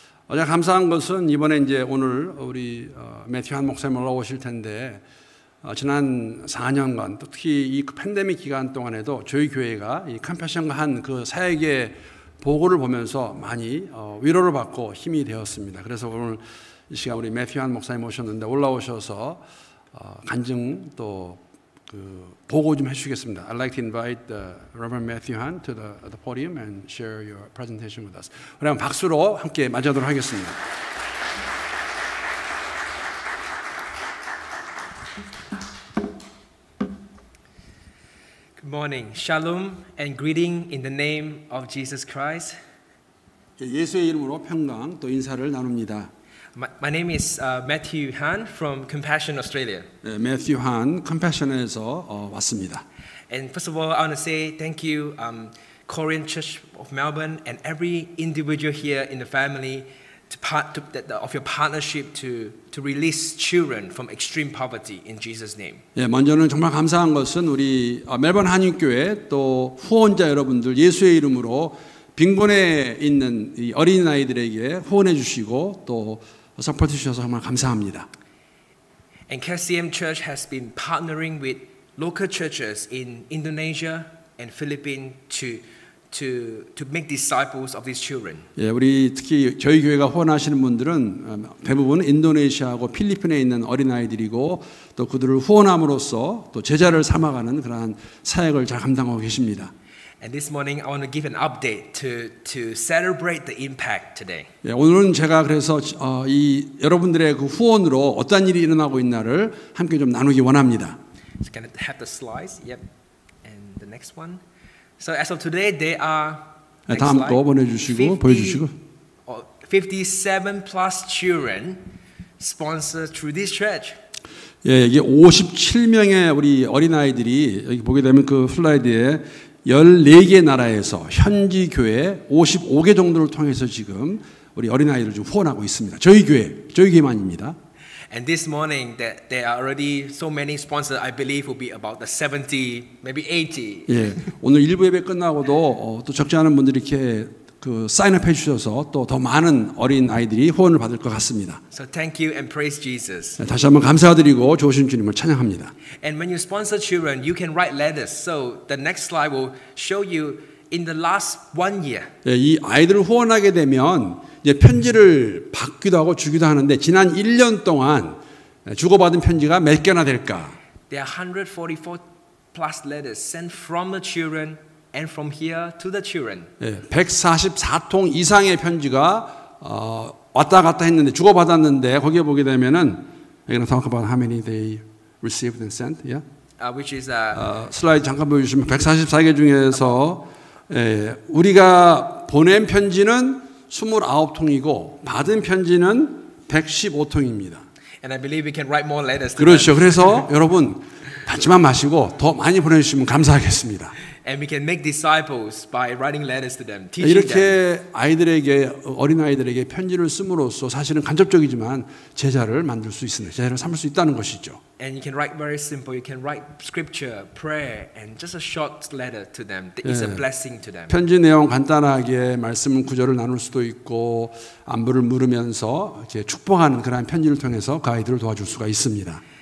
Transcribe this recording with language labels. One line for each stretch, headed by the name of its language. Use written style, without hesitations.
Korean: 제가 감사한 것은 이번에 이제 오늘 우리 매튜 한 목사님 올라오실 텐데 지난 4년간 특히 이 팬데믹 기간 동안에도 저희 교회가 이 컴패션과 한 그 사역의 보고를 보면서 많이 위로를 받고 힘이 되었습니다. 그래서 오늘 이 시간 우리 매튜 한 목사님 오셨는데 올라오셔서 간증 또 그 보고 좀 해주시겠습니다.
English: I'd like to invite Reverend Matthew Han to the podium and share your presentation with us.
Korean: 그럼 박수로 함께 맞이하도록 하겠습니다.
English: Good morning. Shalom and greeting in the name of Jesus Christ.
Korean: 예수의 이름으로 평강 또 인사를 나눕니다.
English: My name is Matthew Han from Compassion Australia.
Korean: 매튜 한 컴패션에서 왔습니다.
English: And first of all, I want to say thank you, Korean Church of Melbourne and every individual here in the family of your partnership to release children from extreme poverty in Jesus' name.
Korean: 예, 먼저는 정말 감사한 것은 우리 멜번 한인교회 또 후원자 여러분들 예수의 이름으로 빈곤에 있는 이 어린 아이들에게 후원해 주시고 또 서포트 주셔서 정말 감사합니다.
English: And KCM Church has been partnering with local churches in Indonesia and Philippines to make disciples of these children.
Korean: 예, 우리 특히 저희 교회가 후원하시는 분들은 대부분 인도네시아하고 필리핀에 있는 어린 아이들이고 또 그들을 후원함으로써 또 제자를 삼아가는 그러한 사역을 잘 감당하고 계십니다.
English: And this morning I want to give an update to celebrate the impact today.
Korean: 예, 오늘은 제가 그래서 이 여러분들의 그 후원으로 어떤 일이 일어나고 있나를 함께 좀 나누기 원합니다.
English: So can I have the slides? Yep. And the next one. So as of today, there are
Korean: 다음 거 보내주시고 보여주시고
English: 57 plus children sponsored through this church.
Korean: 예, 이게 57명의 우리 어린 아이들이 여기 보게 되면 그 슬라이드에 14개 나라에서 현지 교회 55개 정도를 통해서 지금 우리 어린 아이들을 좀 후원하고 있습니다. 저희 교회만입니다.
English: And this morning, that there are already so many sponsors. I believe will be about the 70, maybe 80.
Korean: 예, 오늘 일부 예배 끝나고도 또 적지 않은 분들이 이렇게 그 사인업 해주셔서 또 더 많은 어린 아이들이 후원을 받을 것 같습니다.
English: So thank you and praise Jesus.
Korean: 다시 한번 감사드리고 좋으신 주님을 찬양합니다.
English: And when you sponsor children, you can write letters. So the next slide will show you in the last 1 year.
Korean: 예, 이 아이들을 후원하게 되면 이제 편지를 받기도 하고 주기도 하는데 지난 1년 동안 주고받은 편지가 몇 개나 될까?
English: There are 144 plus letters sent from the children and from here to the children.
Korean: 예, 144통 이상의 편지가 왔다 갔다 했는데 주고받았는데 거기에 보게 되면은 여기는
English: talk about how many they received and sent, yeah? Which is
Korean: 슬라이드 잠깐 보여주시면 144개 중에서 우리가 보낸 편지는 29통이고 받은 편지는 115통입니다.
English: And I believe we can write more letters.
Korean: 그렇죠. 그래서 여러분 받지만 마시고 더 많이 보내주시면 감사하겠습니다.
English: And we can make disciples by writing letters to them, teaching them.
Korean: 이렇게 아이들에게 어린 아이들에게 편지를 씀으로써 사실은 간접적이지만 제자를 만들 수 있습니다. 제자를 삼을 수 있다는 것이죠.
English: And you can write very simple. You can write scripture, prayer, and just a short letter to them. It's a blessing to them.
Korean: 편지 내용 간단하게 말씀 구절을 나눌 수도 있고 안부를 물으면서 이렇게 축복하는 그러한 편지를 통해서 그 아이들을 도와줄 수가 있습니다.